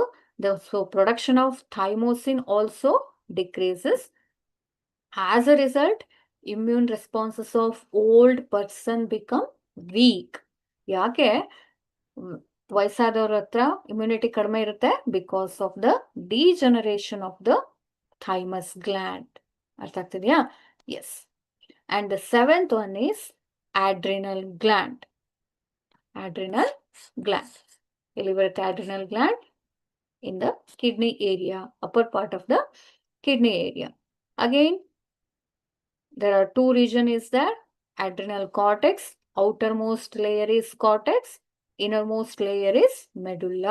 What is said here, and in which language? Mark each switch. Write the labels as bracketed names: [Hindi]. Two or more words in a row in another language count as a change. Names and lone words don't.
[English] So production of thymosin also decreases. As a result immune responses of old person become weak. [Kannada] ಯಾಕೆ? ವಯಸ್ಸಾದವ್ರ ಹತ್ರ ಇಮ್ಯುನಿಟಿ ಕಡಿಮೆ ಇರುತ್ತೆ, [English] because of the degeneration of the thymus gland. [Kannada] ಅರ್ಥ ಆಗ್ತಿದೆಯಾ? ಎಸ್. [English] And the seventh one is adrenal gland. Adrenal gland. [Kannada] ಎಲ್ಲಿ ಬರುತ್ತೆ [English] adrenal gland? In the kidney area, upper part of the kidney area. Again, there are two regions is there. Adrenal cortex, outermost layer is cortex, innermost layer is medulla.